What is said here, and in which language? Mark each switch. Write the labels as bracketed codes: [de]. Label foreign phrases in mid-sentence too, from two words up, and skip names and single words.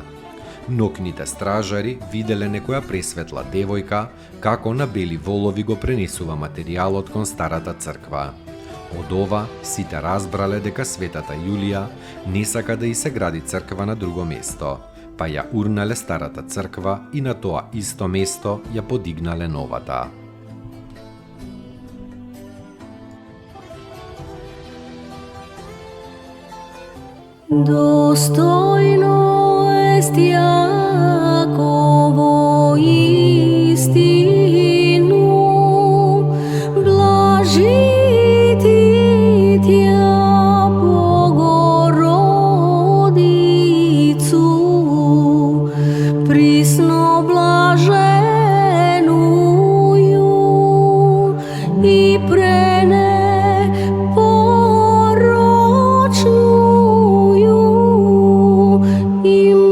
[mk] Нокните стражари виделе некоја пресветла девојка како на бели волови го пренесува материјалот кон старата црква. Од ова сите разбрале дека светата Јулија не сака да и се гради црква на друго место, па ја урнале старата црква и на тоа исто место ја подигнале новата. [cu] Достойно est Јаково истину, блажити Тја Богородицу, присно блаженују и пренепорочнују и